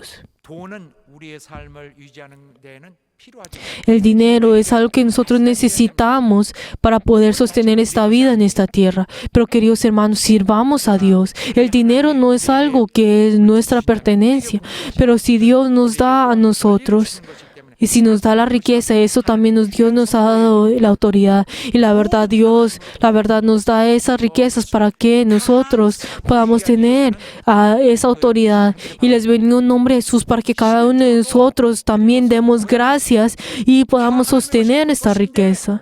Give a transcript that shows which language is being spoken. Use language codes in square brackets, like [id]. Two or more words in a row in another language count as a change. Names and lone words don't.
[ko] 돈은 우리의 삶을 유지하는 데에는 필요하죠. [es] El dinero es algo que nosotros necesitamos para poder sostener esta vida en esta tierra. Pero queridos hermanos, sirvamos a Dios. El dinero no es algo que es nuestra pertenencia, pero si Dios nos da a nosotros, [ko] 것이기 때문에 [es] Y si nos da la riqueza, eso también Dios nos ha dado la autoridad. Y la verdad, Dios, la verdad nos da esas riquezas para que nosotros podamos tener esa autoridad. Y les bendigo en nombre de Jesús para que cada uno de nosotros también demos gracias y podamos sostener esta riqueza.